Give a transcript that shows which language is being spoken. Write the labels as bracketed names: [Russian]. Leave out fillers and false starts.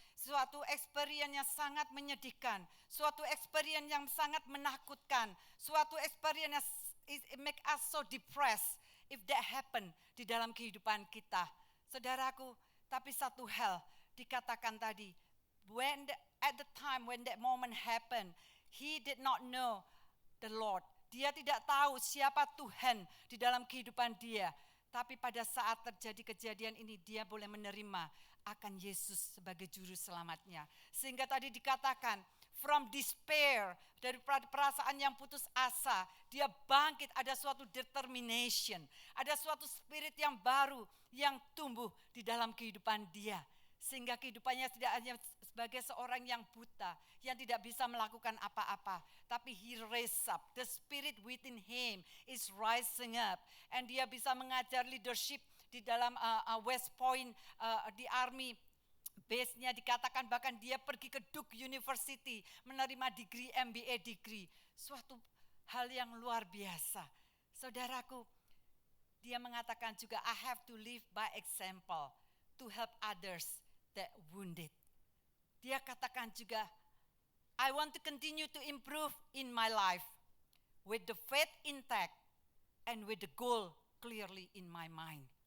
[Indonesian] Suatu experience yang sangat menyedihkan, suatu experience yang sangat menakutkan, suatu experience yang [English] it make us so depressed if that happen [Indonesian] di dalam kehidupan kita. Saudaraku, tapi satu hal dikatakan tadi, [English] at the time when that moment happened, he did not know the Lord. [Indonesian] Dia tidak tahu siapa Tuhan di dalam kehidupan dia. Tapi pada saat terjadi kejadian ini, dia boleh menerima akan Yesus sebagai juru selamatnya. Sehingga tadi dikatakan, [English] from despair, [Indonesian] dari perasaan yang putus asa, dia bangkit, ada suatu determination, ada suatu spirit yang baru yang tumbuh di dalam kehidupan dia. Sehingga kehidupannya tidak hanya sebagai seorang yang buta, yang tidak bisa melakukan apa-apa. [English] Tapi he raised up, the spirit within him is rising up. [Indonesian] And dia bisa mengajar leadership di dalam West Point, di army base-nya. Dikatakan bahkan dia pergi ke Duke University, menerima degree MBA degree. Suatu hal yang luar biasa. Saudaraku, dia mengatakan juga, [English] I have to live by example to help others that wounded. [Indonesian] Dia katakan juga, [English] I want to continue to improve in my life with the faith intact and with the goal clearly in my mind.